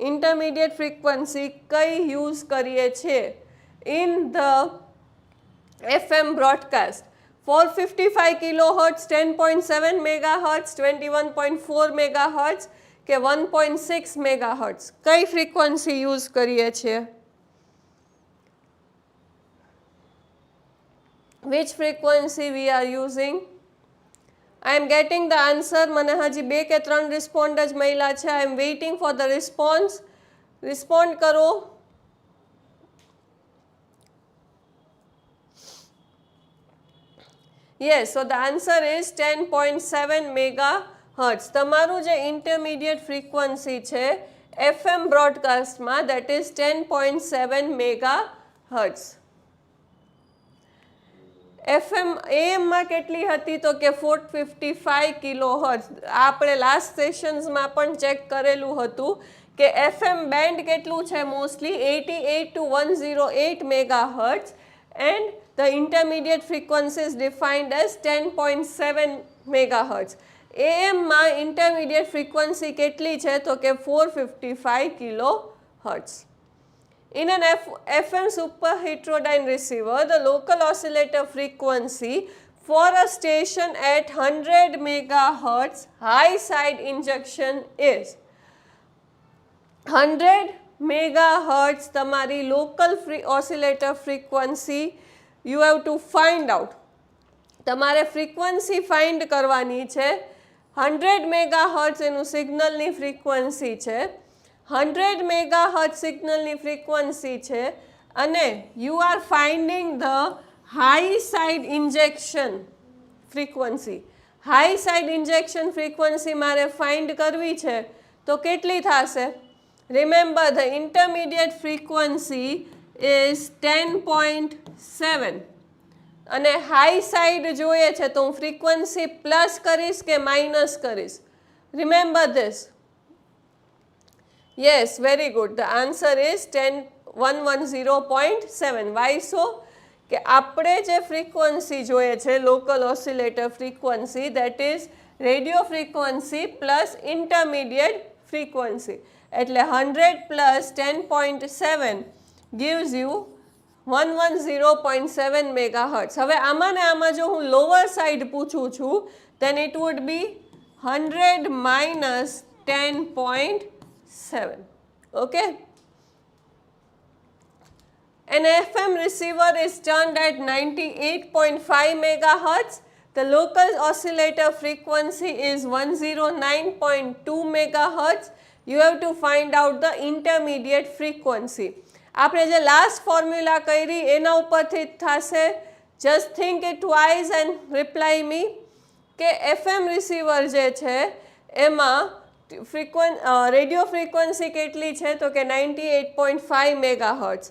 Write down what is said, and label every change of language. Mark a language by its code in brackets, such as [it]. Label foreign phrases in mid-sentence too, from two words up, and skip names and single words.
[en] intermediate frequency [gu] કઈ યુઝ કરીએ છીએ [en] in the FM broadcast [gu] 455 કિલોહર્ટ્ઝ, 10.7 મેગાહર્ટ્ઝ, 21.4 મેગાહર્ટ્ઝ કે 1.6 મેગાહર્ટ્ઝ કઈ ફ્રીક્વન્સી યુઝ કરીએ છીએ? [en] Which frequency we are using? I am getting the answer. [gu] મને હજી 2 કે 3 રિસ્પોન્ડ જ મળ્યા છે. [en] I am waiting for the response. [gu] રિસ્પોન્ડ કરો. [en] Yes, so the answer is 10.7 megahertz. [gu] તમારું જે [en] intermediate frequency [gu] છે FM બ્રોડકાસ્ટમાં [en] that is 10.7 megahertz. [gu] FM AM કેટલી હતી તો કે 455 કિલોહર્ટ્ઝ. આપણે લાસ્ટ સેશન્સમાં પણ ચેક કરેલું હતું કે FM બેન્ડ કેટલું છે [en] mostly 88 to 108 megahertz and the intermediate frequency is defined as 10.7 megahertz. [gu] AM માં [en] intermediate frequency [gu] કેટલી છે તો કે 455 kilohertz. [en] In an FM super heterodyne receiver, the local oscillator frequency for a station at 100 megahertz high side injection is 100 megahertz તમારી local oscillator frequency you have to find out. [gu] તમારે [en] frequency find [gu] કરવાની છે. 100 મેગાહર્ટ્ઝ એનું સિગ્નલની ફ્રીક્વન્સી છે. [en] 100 મેગાહર્ટ્ઝ [gu] સિગ્નલની ફ્રીક્વન્સી છે અને [en] you are finding the high side injection frequency. high side injection frequency [gu] મારે ફાઇન્ડ કરવી છે તો કેટલી થશે? [en] remember the intermediate frequency is [gu] 10.7 અને [en] high side [gu] જોઈએ છે તો હું [en] frequency plus [gu] કરીશ કે માઇનસ કરીશ? [en] remember this. Yes, very good. The answer is 110.7. Why so? [gu] કે આપણે જે ફ્રીક્વન્સી જોઈએ છે [en] local oscillator frequency that is radio frequency plus intermediate frequency [gu] એટલે 100 [en] plus 10.7 gives you 110.7 megahertz. [gu] હવે આમાં ને આમાં જો હું [en] lower side [gu] પૂછું છું [en] then it would be 100 minus 10.7. Okay. An FM receiver is tuned at 98.5 megahertz. The local oscillator frequency is 109.2 megahertz. You have to find out the intermediate frequency. [gu] આપણે જે [en] last formula [gu] કરી એના ઉપરથી થશે. [en] just think it twice and reply me [gu] કે FM રિસીવર જે છે એમાં [en] radio frequency [gu] કેટલી છે તો કે 98.5 મેગાહર્ટ્ઝ.